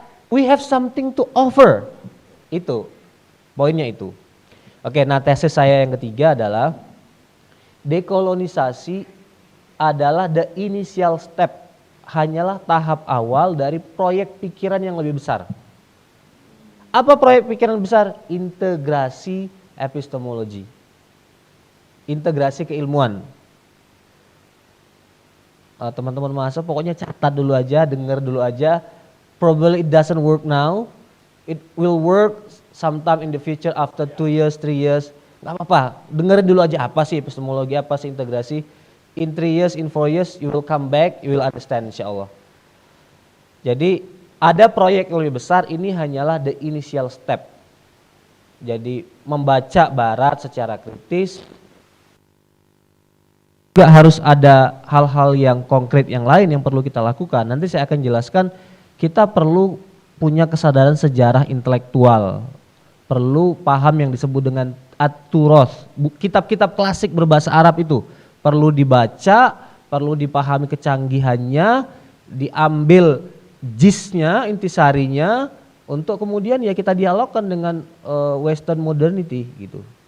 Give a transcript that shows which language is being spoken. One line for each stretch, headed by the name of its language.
English: We have something to offer.
Indonesian: Itu poinnya itu. Oke, nah tesis saya yang ketiga adalah dekolonisasi adalah
English: the initial step,
Indonesian: hanyalah tahap awal dari proyek pikiran yang lebih besar. Apa proyek pikiran besar? Integrasi epistemologi, integrasi keilmuan. Teman-teman mahasiswa pokoknya catat dulu aja, dengar dulu aja.
English: Probably it doesn't work now. It will work sometime in the future after 2 years, 3 years.
Indonesian: Gak apa-apa, dengerin dulu aja apa sih epistemologi, apa sih integrasi.
English: In 3 years, in 4 years, you will come back, you will understand insya Allah.
Indonesian: Jadi ada proyek yang lebih besar, ini hanyalah
English: the initial step.
Indonesian: Jadi membaca barat secara kritis, juga harus ada hal-hal yang konkret yang lain yang perlu kita lakukan. Nanti saya akan jelaskan, kita perlu punya kesadaran sejarah intelektual, perlu paham yang disebut dengan at-turoth, kitab-kitab klasik berbahasa Arab itu perlu dibaca, perlu dipahami kecanggihannya, diambil jisnya, intisarinya, untuk kemudian ya kita dialogkan dengan Western modernity gitu.